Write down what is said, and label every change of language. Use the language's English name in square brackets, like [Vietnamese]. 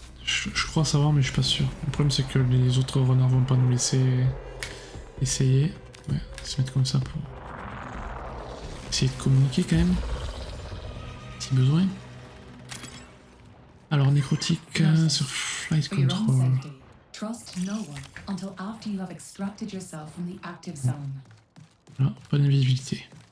[French] Je crois savoir, mais je suis pas sûr. Le problème, c'est que les autres renards vont pas nous laisser essayer. Ouais, on va se mettre comme ça pour essayer de communiquer quand même. Si besoin. Alors, nécrotique sur Flight [English] For your own Control. safety, trust no one until after you have extracted yourself from the active zone. [French] Voilà, pas d'invisibilité.